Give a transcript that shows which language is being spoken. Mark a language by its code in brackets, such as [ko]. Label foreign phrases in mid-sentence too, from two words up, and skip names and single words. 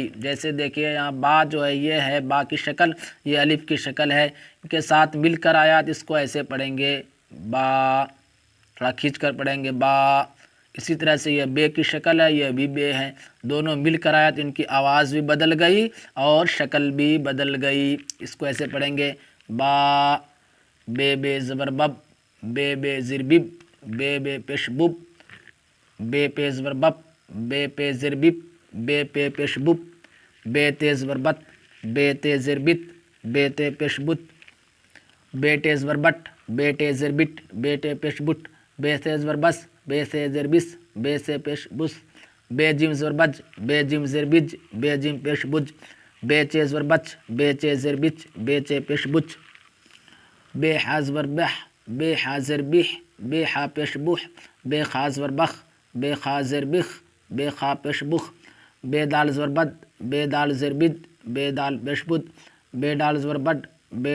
[ur] جیسے دیکھیے یہاں با جو ہے یہ ہے با کی شکل، یہ الف کی شکل ہے، ان کے ساتھ مل کر آیا تو اس کو ایسے پڑھیں گے با، تھوڑا کھینچ کر پڑھیں گے با۔ اسی طرح سے یہ بے کی شکل ہے، یہ بھی بے ہے، دونوں مل کر آیا تو ان کی آواز بھی بدل گئی اور شکل بھی بدل گئی۔ اس کو ایسے پڑھیں گے با، بے بے زبر بب، بے بے زر بب، بے بے پیش بب، بے پے زبر بب، بے پے زر بب، بے پے پیش بب، بے تے زبر بت، بے تے زر بت، بے تے پیش بت، بے ٹے زبر بٹ، بے ٹے زر بٹ، بے ٹے پیش بٹ، بے سے زبر بس، بے سے زر بس، بے سے پیش بس، بے جیم زبر بج، بے جیم زر بج، بے جیم پیش بج، بے چے زبر بچ، بے چے زر بچ، بے چے پیش بچ، بے حا زبر بح، بے حا زر بح، بے حا پیش بح، بے خا زبر بخ، بے خا زر بخ، بے خا پیش بخ، بے دال زبر بد، بے دال زر بد، بے دال پیش بد، بے ڈال زبر بڈ، بے